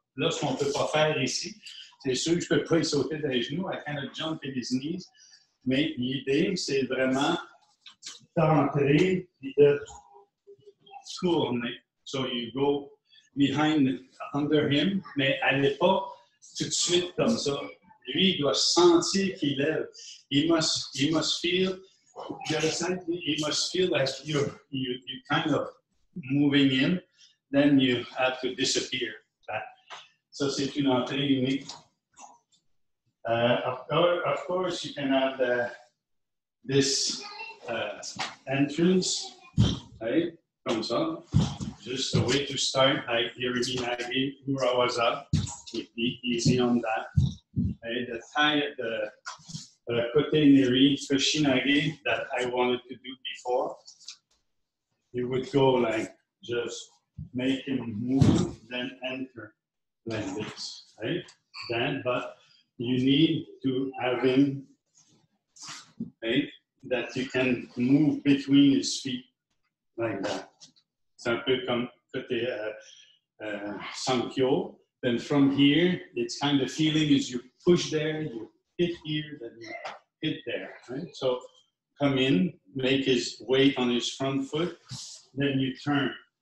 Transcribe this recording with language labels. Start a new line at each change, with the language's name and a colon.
French: Là, ce qu'on ne peut pas faire ici, c'est sûr que je ne peux pas y sauter dans les genoux,
English: I cannot jump in his knees,
French: mais l'idée, c'est vraiment d'entrer et de tourner.
English: So you go behind, under him,
French: mais allez pas tout de suite comme ça. Lui, il doit sentir qu'il lève.
English: He must feel, he must feel like you kind of moving in, then you have to disappear.
French: Ça, c'est une entrée unique.
English: Of course, you can have this entrance, right?
French: Comme ça.
English: Just a way to start, like Yerimi Urawaza, easy on that. And the tie at the Kote Neri Koshinage that I wanted to do before, you would go like just make him move, then enter like this, right? Then, but you need to have him, right? That you can move between his feet like that.
French: C'est un peu comme côté Sankyo.
English: Then from here, it's kind of feeling as you push there, you hit here, then you hit there, right? So come in, make his weight on his front foot, then you turn.